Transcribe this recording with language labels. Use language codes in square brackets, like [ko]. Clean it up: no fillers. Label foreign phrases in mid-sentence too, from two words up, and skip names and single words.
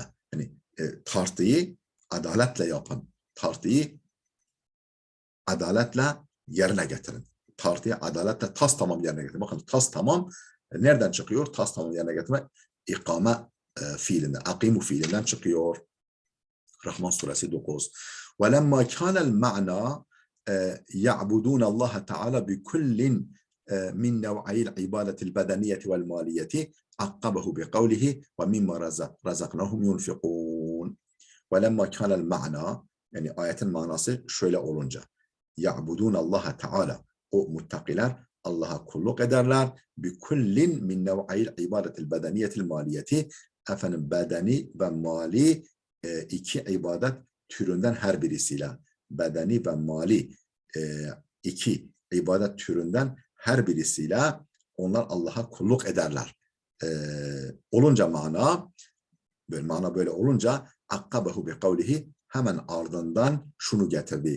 [tr] Yani tartıyı adaletle yapın. Tartıyı adaletle yerine getirin. Tartıyı adaletle tas tamam yerine getirin. Bakın tas tamam nereden çıkıyor? Tas tamam yerine getirmek ikame fiilinden, akimu fiilinden çıkıyor. Rahman suresi 9. [ar] وَلَمَّا كَانَ الْمَعْنَى يَعْبُدُونَ اللّٰهَ تَعَالَى بِكُلٍّ مِنْ نَوْعَيِ الْعِبَادَةِ الْبَدَنِيَّةِ وَالْمَالِيَّةِ عَقَّبَهُ بِقَوْلِهِ وَمِمَّا رَزَقْنَاهُمْ يُنْفِقُونَ وَلَمَّا كَانَ الْمَعْنَى [tr] yani ayetin manası şöyle olunca [ar] يَعْبُدُونَ اللّٰهَ تَعَالَى [tr] o muttakiler Allah'a kulluk ederler. [ar] بِكُلٍّ مِنْ نَوْعَيِ الْعِبَادَةِ الْبَدَنِيَّةِ الْمَالِيَّةِ [tr] efendim bedeni ve mali iki ibadet türünden her birisiyle bedeni ve mali iki ibadet türünden her birisiyle onlar Allah'a kulluk ederler. Olunca mana böyle olunca [ar] عقبه بقوله [tr] hemen ardından şunu getirdi.